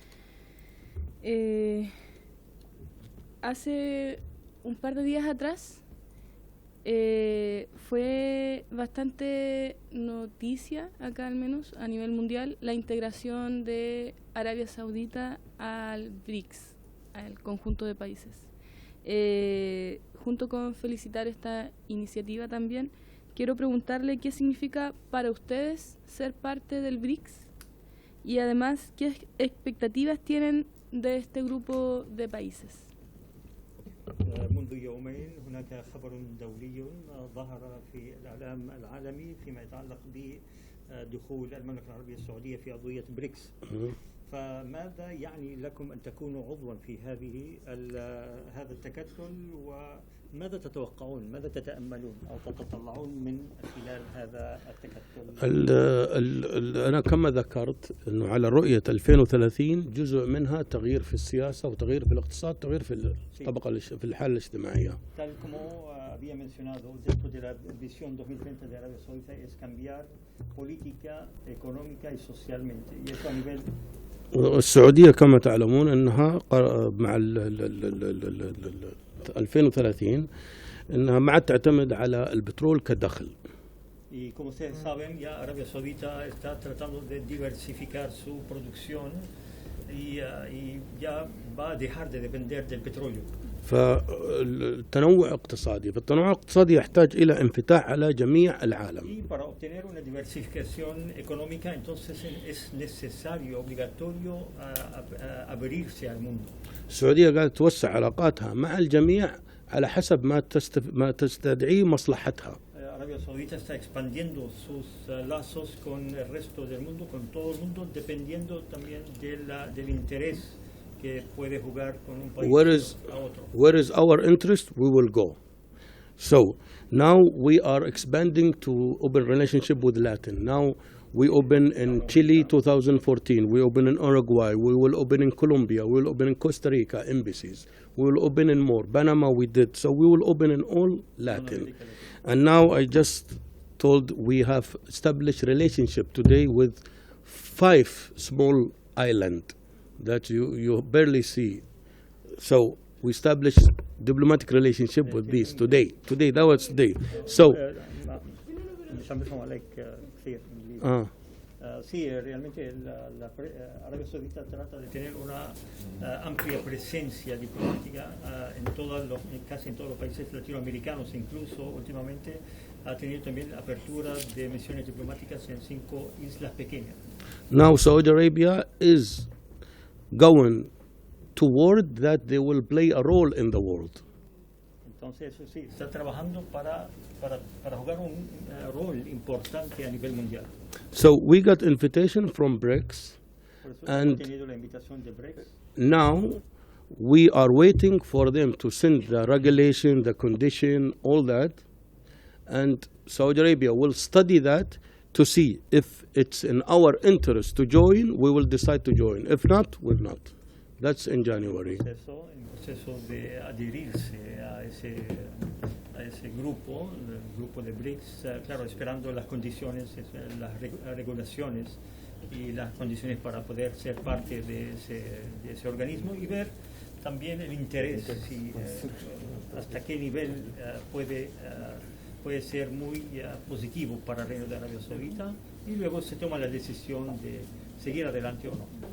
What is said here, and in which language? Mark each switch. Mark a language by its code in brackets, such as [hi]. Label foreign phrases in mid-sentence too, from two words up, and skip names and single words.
[es] Hace un par de días atrás fue bastante noticia, acá al menos, a nivel mundial, la integración de Arabia Saudita al BRICS, al conjunto de países. Junto con felicitar esta iniciativa también, quiero preguntarle qué significa para ustedes ser parte del BRICS y además qué expectativas tienen de este grupo de países. [ar] منذ يومين هناك خبر دولي ظهر في الإعلام العالمي فيما يتعلق بدخول المملكة العربية السعودية في عضوية بريكس. فماذا يعني لكم أن تكونوا عضوا في هذا التكتل، وماذا تتوقعون، ماذا تتأملون أو تتطلعون من خلال هذا التكتل؟ أنا كما ذكرت أنه على رؤية 2030 جزء منها تغيير في السياسة وتغيير في الاقتصاد، تغيير في الطبقة في الحالة الاجتماعية. [es] Tal como había mencionado, dentro de la visión 2030 de Arabia Saudita es cambiar política, económica y socialmente, y eso a nivel. [ar] السعودية كما تعلمون أنها مع 2030 أنها ما عاد تعتمد على البترول كدخل. [es] Y como ustedes saben, ya Arabia Saudita está tratando de diversificar su producción y ya va a dejar de depender del petróleo. [ar] فالتنوع اقتصادي، فالتنوع الاقتصادي يحتاج إلى انفتاح على جميع العالم. [es] Y para obtener una diversificación económica, entonces es necesario, obligatorio abrirse al mundo. [ar] السعودية قاعدة توسع علاقاتها مع الجميع على حسب ما تستدعيه مصلحتها. [es] Arabia Saudita está expandiendo sus lazos con el resto del mundo, con todo el mundo, dependiendo también del interés que puede jugar con un país a otro. [en] Where is our interest, we will go. So now we are expanding to open relationship with Latin. Now we open in Chile 2014, we open in Uruguay, we will open in Colombia, we will open in Costa Rica embassies, we will open in more. Panama we did, so we will open in all Latin. And now I just told we have established relationship today with 5 small islands that you barely see. So we established diplomatic relationship with these today. That was today. So [es] sí, realmente Arabia Saudita trata de tener una amplia presencia diplomática casi en todos los países latinoamericanos, incluso últimamente ha tenido también apertura de misiones diplomáticas en 5 islas pequeñas. [en] Now Saudi Arabia is going toward that they will play a role in the world. [es] Entonces eso sí, está trabajando para jugar un rol importante a nivel mundial. [en] So we got invitation from BRICS, and now we are waiting for them to send the regulation, the condition, all that, and Saudi Arabia will study that to see if it's in our interest to join. We will decide to join. If not, we'll not. That's in January. [es] En proceso de adherirse a ese grupo, el grupo de BRICS, claro, esperando las condiciones, las regulaciones y las condiciones para poder ser parte de ese organismo y ver también el interés, hasta qué nivel puede ser muy positivo para el Reino de Arabia Saudita, y luego se toma la decisión de seguir adelante o no.